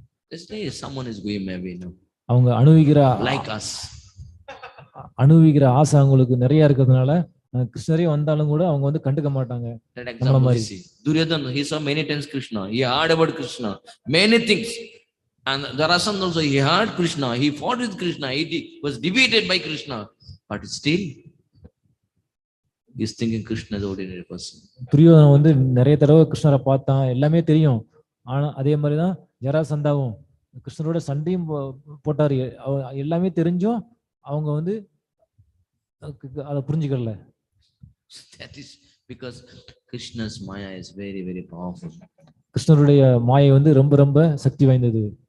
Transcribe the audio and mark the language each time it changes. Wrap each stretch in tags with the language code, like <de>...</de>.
<en>They say someone is going maybe, no.</en> <ta>அவங்க அனுபவிக்கிற</ta> <en>like us.</en> <ta>அனுபவிக்கிற ஆசை அவங்களுக்கு நிறைய இருக்கிறதுனால கிருஷ்ணரே வந்தாலும் கூட அவங்க வந்து கண்டுக்க மாட்டாங்க.</ta> <en>Duryodhana, he saw many times Krishna. He heard about Krishna, many things. And Jarasandha also, he heard Krishna. He fought with Krishna. He was defeated by Krishna. But still, he is thinking Krishna is an ordinary person.</en> <ta>Duryodhanan வந்து நிறைய தடவை கிருஷ்ணரை பார்த்தான், எல்லாமே தெரியும். ஆனா அதே மாதிரிதான் ஜராசந்தாவும் கிருஷ்ணரோட சண்டையும் போட்டாரு. எல்லாமே தெரிஞ்சும் அவங்க வந்து அதை புரிஞ்சுக்கல.</ta> <en>That is because Krishna's maya is very, very powerful.</en> <ta>கிருஷ்ணருடைய மாயை வந்து ரொம்ப ரொம்ப சக்தி வாய்ந்தது.</ta>